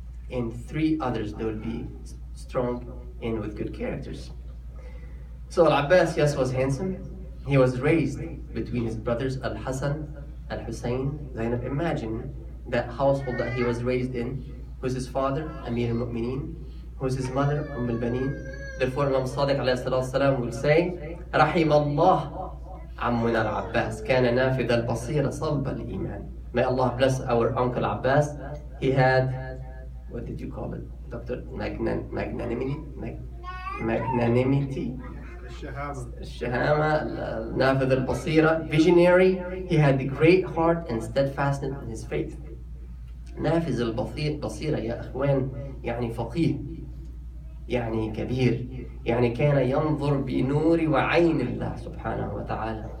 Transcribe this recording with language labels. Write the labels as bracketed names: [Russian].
[English] And 3 others, they will be strong and with good characters. So Al-Abbas, yes, was handsome. He was raised between his brothers Al-Hassan, Al-Hussein, Zainab. Imagine that household that he was raised in. Who's his father? Amir al-Mu'mineen. Who's his mother? al-Baneen. Therefore Imam Sadiq ﷺ will say, [Arabic] رحم الله عمنا العباس كان نافذ البصيرة صلب الإيمان. [English] May Allah bless our uncle Abbas. He had, what did you call it, Doctor? Magnanimity? Magnanimity? Shahama, Nafid al-Basira, visionary. He had the great heart and steadfastness in his faith. [Arabic] نافذ البصيرة يا أخوان يعني فقيه، يعني كبير، يعني كان ينظر بنور وعين الله سبحانه وتعالى.